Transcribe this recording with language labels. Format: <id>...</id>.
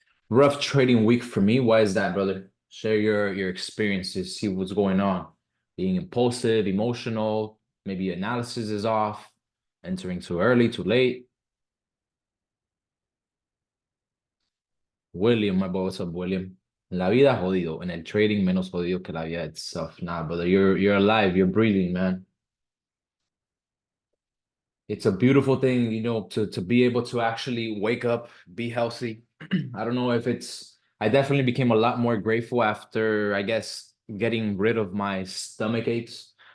<en>Rough trading week for me. Why is that, brother? Share your experiences, see what's going on. Being impulsive, emotional, maybe analysis is off, entering too early, too late. William, my boy, what's up, William?</en> <es>La vida jodido. En el trading, menos jodido que la vida</es> <en>itself. Nah, brother, you're alive, you're breathing, man. It's a beautiful thing, to be able to actually wake up, be healthy. I don't know if I definitely became a lot more grateful after, I guess, getting rid of my stomach aches.</en>